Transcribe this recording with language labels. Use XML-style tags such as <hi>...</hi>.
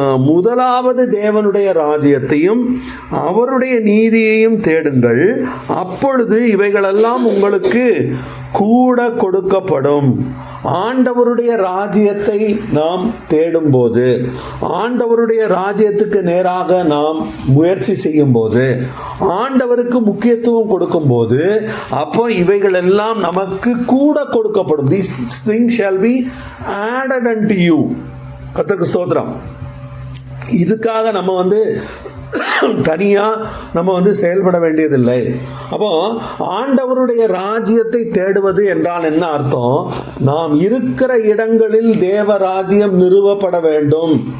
<ta>முதலாவது தேவனுடைய ராஜ்யத்தையும் அவருடைய நீதியையும் தேடுங்கள், அப்பொழுது இவைகளெல்லாம் உங்களுக்கு கூட கொடுக்கப்படும். ஆண்டவருடைய ராஜ்யத்தை நாம் தேடும்போது, ஆண்டவருடைய ராஜ்யத்துக்கு நேராக நாம் முயற்சி செய்யும் போது, ஆண்டவருக்கு முக்கியத்துவம் கொடுக்கும்போது, அப்போ இவைகள் எல்லாம் நமக்கு கூட கொடுக்கப்படும்.</ta> <en>These things shall be added unto you.</en> <ta>கர்த்தருக்கு ஸ்தோத்திரம். இதுக்காக நம்ம தனியாக நம்ம செயல்பட வேண்டியதில்லை. அப்போ ஆண்டவருடைய ராஜ்யத்தை தேடுவது என்றால் என்ன அர்த்தம்? நாம் இருக்கிற இடங்களில் தேவ ராஜ்யம் நிறுவப்பட வேண்டும்.</ta>